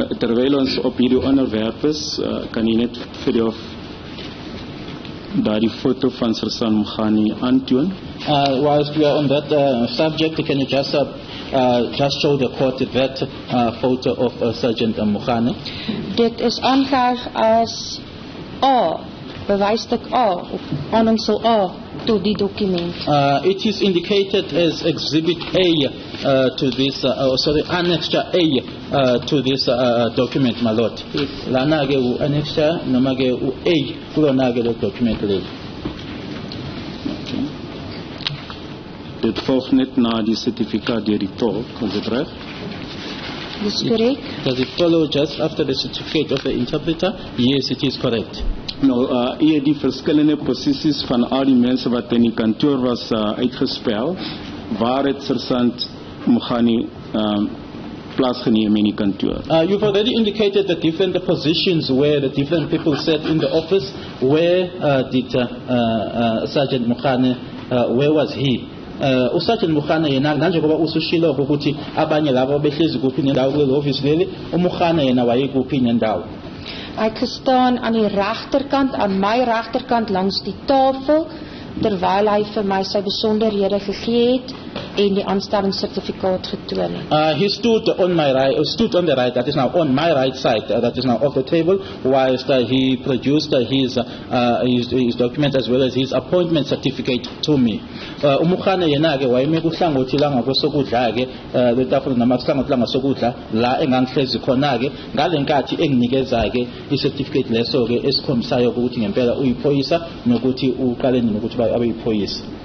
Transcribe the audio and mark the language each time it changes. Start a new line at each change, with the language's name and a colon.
Afrikaans: Terwyl ons op hierdie onderwerp is, kan jy net vir jou daardie foto van Sergeant Mogane aantoon?
English: Whilst we are on that subject, can you just show the court that photo of Sergeant Mogane?
Afrikaans: Dit is aangeheg as A, bewysstuk A, of aanhangsel A, to die dokument.
English: It is indicated as Exhibit A to this, Annexure A to this document, my lord.
Zulu: Lana ke u annexure noma ke u A kulona ke lo document le.
Afrikaans: Dit volgt net na die certificaat deur die tolk, is dit reg? Dis korrek.
English: Does it follow just after the certificate of the interpreter? Yes, it is correct.
Afrikaans: Nou, hier die verskillende posisies van al die mense wat in die kantoor was uitgespel, waar het sergeant Mogani plaatsgeneem in die kantoor?
English: You've already indicated the different positions where the different people sat in the office. Where did Sergeant Mogani, where was he?
Zulu: Usergeant Mogani yena nanje ngoba usushilo ukuthi abanye labo behlezi kuphi nendawo kule office leli, uMogani yena wayekuphi nendawo?
Afrikaans: Ek gestaan aan die regterkant, aan my regterkant langs die tafel, terwyl hy vir my sy besonderhede gegee het en die aanstellingssertifikaat getoon het.
English: He stood on my right, stood on the right, that is now on my right side, that is now off the table, whilst he produced his document as well as his appointment certificate to me.
Zulu: Umugane yena ke wayeme kuhlangothi la ngakwesokudla ke letafula namakuhlangothi la ngasokudla la engangihlezi khona ke ngalenkathi enginikeza ke icertificate leso ke esikhombisayo ukuthi ngempela uyiphoyisa nokuthi uqale nokuthi abe yiphoyisa.